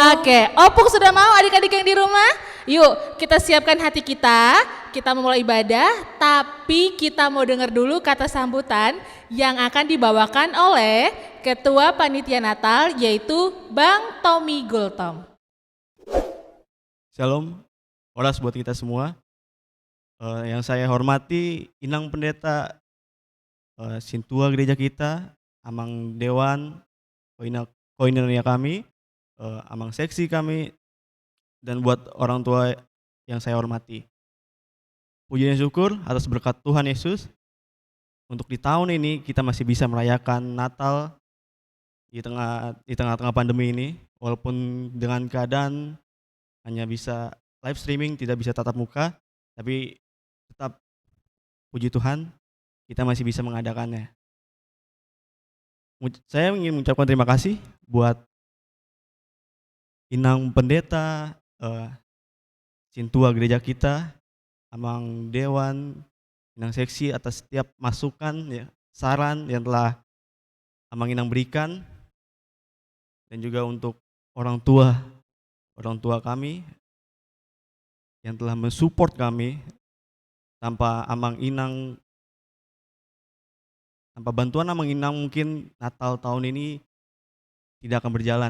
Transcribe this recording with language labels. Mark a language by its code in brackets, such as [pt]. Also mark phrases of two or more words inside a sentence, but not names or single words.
[id] Oke, Opung sudah mau adik-adik yang di rumah? Yuk kita siapkan hati kita memulai ibadah, tapi kita mau dengar dulu kata sambutan yang akan dibawakan oleh Ketua Panitia Natal yaitu Bang Tommy Gultom. Shalom, oras buat kita semua. Yang saya hormati Inang Pendeta Sintua Gereja kita, Amang Dewan, koinernya kami, Amang Seksi kami, dan buat orang tua yang saya hormati. Puji dan syukur atas berkat Tuhan Yesus, untuk di tahun ini kita masih bisa merayakan Natal di tengah-tengah pandemi ini, walaupun dengan keadaan hanya bisa [en] live streaming, [id] tidak bisa tatap muka, tapi tetap puji Tuhan kita masih bisa mengadakannya. Saya ingin mengucapkan terima kasih buat Inang Pendeta, Sintua Gereja kita, Amang Dewan, Inang Seksi atas setiap masukan, ya, saran yang telah [bbc] Amang Inang [id] berikan, dan juga untuk orang tua kami yang telah mensupport kami. Tanpa bantuan [bbc] Amang Inang [id] mungkin Natal tahun ini tidak akan berjalan.